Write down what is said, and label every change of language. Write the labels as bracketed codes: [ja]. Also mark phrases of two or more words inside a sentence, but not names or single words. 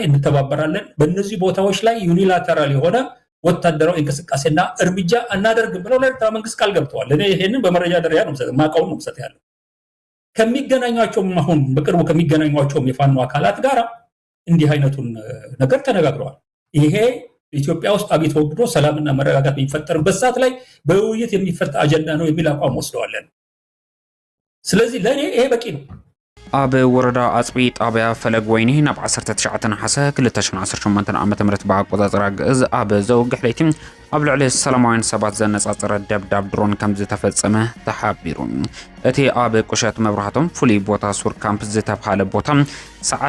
[am] እንተባበራለን። በእነዚህ ቦታዎች ላይ ዩኒላተራል የሆነ ወታደራዊ እንቅስቃሴና እርምጃ እናደርግም ብለው ለኤርትራ መንግስት ቃል ገብተዋል። እኔ ይሄንን በመረጃ ደረጃ ነው ማቀውን ነው ሰጥ ያለው። ከሚገናኟቸውም አሁን በቅርቡ ከሚገናኟቸውም የፋኖ አካላት ጋር እንዲህ አይነቱን ነገር ተነጋግረዋል። ይሄ ኢትዮጵያ ውስጥ አብይ ተወግዶ ሰላምና መረጋጋት የሚፈጠርበት ሰዓት ላይ በውይይት የሚፈታ አጀንዳ ነው የሚል አቋም ወስደዋል። ስለዚህ ለኔ ይሄ በቂ ነው። [ti] ኣብ ወረዳ ኣጽቢ ጣብያ ፈለግ ወይኒ ናብ 19 ነሓሰ 2018 ዓ.ም ብኣቆጻጽራ ግእዝ ኣብ ዘውግሕ ለይቲ ኣብ ልዕሊ ሰላማውያን ሰባት ዘነጻጽረ ደብዳብ ድሮን ከም ዝተፈጸመ ተሓቢሩ። እቲ ኣብ ቁሸት መብራህቶም ፍሉይ ቦታ ሱር ካምፕ ዝተባሃለ ቦታ ሰዓት